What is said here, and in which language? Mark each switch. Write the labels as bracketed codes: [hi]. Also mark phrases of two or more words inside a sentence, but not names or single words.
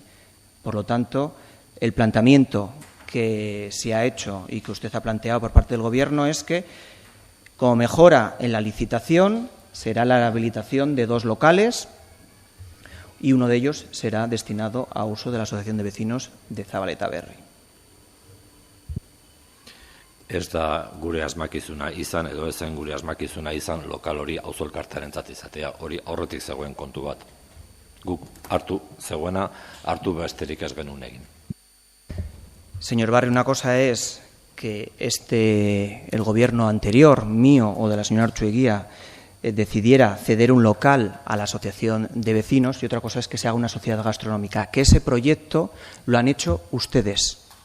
[es] Por lo tanto, el planteamiento que se ha hecho y que usted ha planteado por parte del Gobierno es que, como mejora en la licitación, será la habilitación de dos locales y uno de ellos será destinado a uso de la Asociación de Vecinos de Zabaleta Berri. [eu] Ez da gure asmakizuna izan, edo ezen gure asmakizuna izan lokal hori auzo elkartearentzat izatea, hori aurretik zegoen kontu bat. Guk hartu besterik ez genuen egin. [es] Señor Barrio, una cosa es que el Gobierno anterior, mío o de la señora Archueguía, decidiera ceder un local a la asociación de vecinos, y otra cosa es que se haga una sociedad gastronómica, que ese proyecto lo han hecho ustedes.